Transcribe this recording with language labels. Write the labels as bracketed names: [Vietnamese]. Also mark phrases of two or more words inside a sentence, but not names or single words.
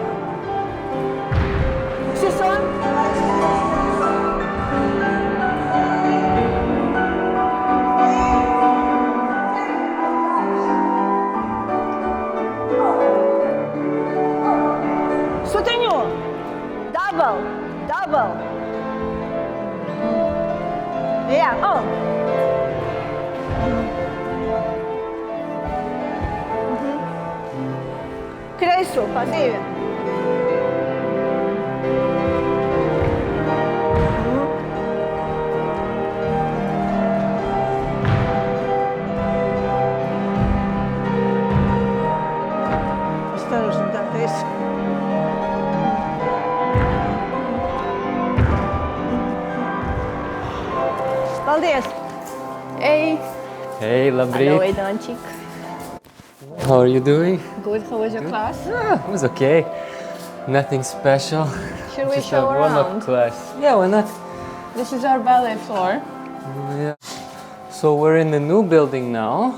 [Latvian] Šis un. Sutiņo. Double. Jā, un. Kreiso pa 2. [Russian] Осторожно, да, то есть. [Latvian] Paldies! Hey! Hey, labrīt! [English] Hello, Aidančik! How are you doing? Good, how was your class? It was okay. Nothing special. Should we Just show a warm-up around? class. Yeah, why not? This is our ballet floor. Yeah. So we're in the new building now.